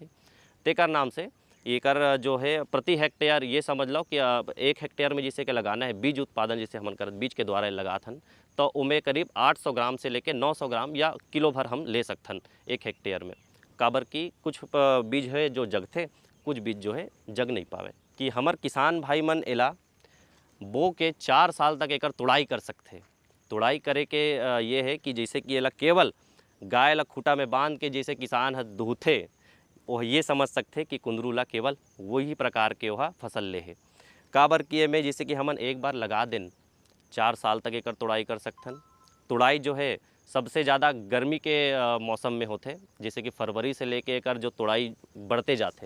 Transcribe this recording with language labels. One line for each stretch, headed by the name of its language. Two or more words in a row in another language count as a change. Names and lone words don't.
Chhattisgarhi: तेकर नाम से एकर जो है प्रति हेक्टेयर ये समझ लो कि 1 हेक्टेयर में जैसे कि लगाना है बीज उत्पादन जैसे हमन करत बीज के द्वारा लगाथन तो उमें करीब 800 ग्राम से लेके 900 ग्राम या किलो भर हम ले सकथन 1 हेक्टेयर में। काबर की कुछ बीज है जो जगथे, कुछ बीज जो है जग नहीं पावे। कि हमर किसान भाई मन एला बो के 4 साल तक एकर तुड़ाई कर सकते। तुड़ाई करे के ये है कि जैसे कि एला केवल गाय ला खूटा में बांध के जैसे किसान ह दूहथे वो ये समझ सकते कि कुंदरू ला केवल वही प्रकार के वह फसल ले है। काबर किए में जैसे कि हमन एक बार लगा दें 4 साल तक एकर तुड़ाई कर सकथन। तुड़ाई जो है सबसे ज़्यादा गर्मी के मौसम में होते, जैसे कि फरवरी से लेके एकर जो तुड़ाई बढ़ते जाते।